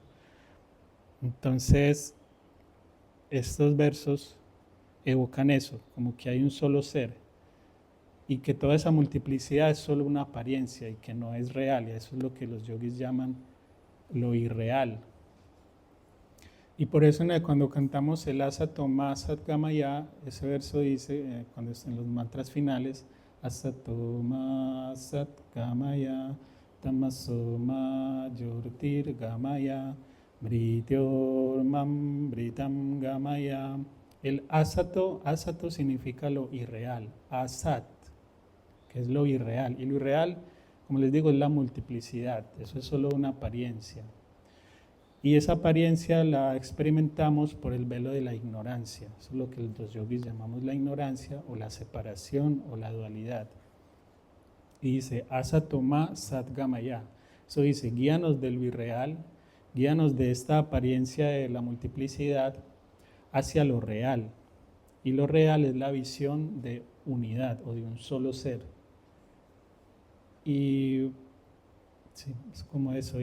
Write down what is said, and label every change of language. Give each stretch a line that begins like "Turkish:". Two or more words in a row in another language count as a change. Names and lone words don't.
Spanish: Entonces, estos versos evocan eso, como que hay un solo ser y que toda esa multiplicidad es solo una apariencia y que no es real, y eso es lo que los yogis llaman lo irreal. Y por eso cuando cantamos el
Sanskrit: असतोमा सद्गमय,
Spanish: ese verso dice, cuando están los mantras finales,
Sanskrit: असतोमा सद्गमय तमसोमा ज्योतिर् गमय मृत्योर्मा अमृतं गमय.
Spanish: El asato, asato significa lo irreal, asat, que es lo irreal. Y lo irreal, como les digo, es la multiplicidad, eso es solo una apariencia. Y esa apariencia la experimentamos por el velo de la ignorancia. Eso es lo que los yogis llamamos la ignorancia o la separación o la dualidad. Y dice,
Sanskrit: असतोमा सद्गमय.
Spanish: Eso dice, guíanos de lo irreal, guíanos de esta apariencia de la multiplicidad hacia lo real. Y lo real es la visión de unidad o de un solo ser. Y sí, es como eso.